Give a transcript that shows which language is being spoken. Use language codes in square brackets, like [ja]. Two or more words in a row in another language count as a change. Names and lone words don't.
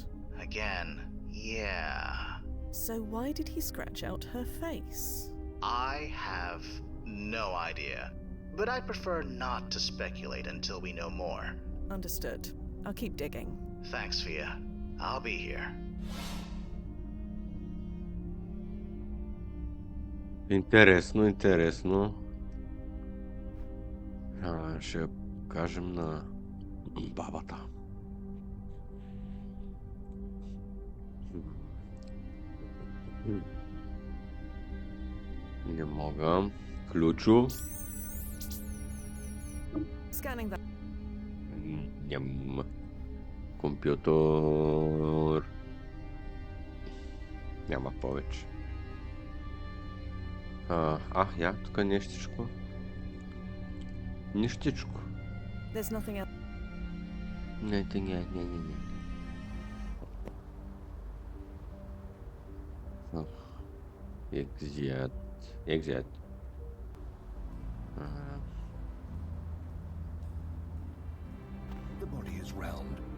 [en] Again, yeah. So why did he scratch out her face? I have no idea. But I prefer not to speculate until we know more. Understood. I'll keep digging. Thanks, Fia. I'll be here. [bg] Интересно, интересно. Ще кажем на бабата. Не мога. Ключо. [en] Scanning that. [bg] Ням. Компютър. Няма повече. Я, тук нещичко. Нищичко. [en] There's nothing else. [bg] Не. Exit. [en] The body is round.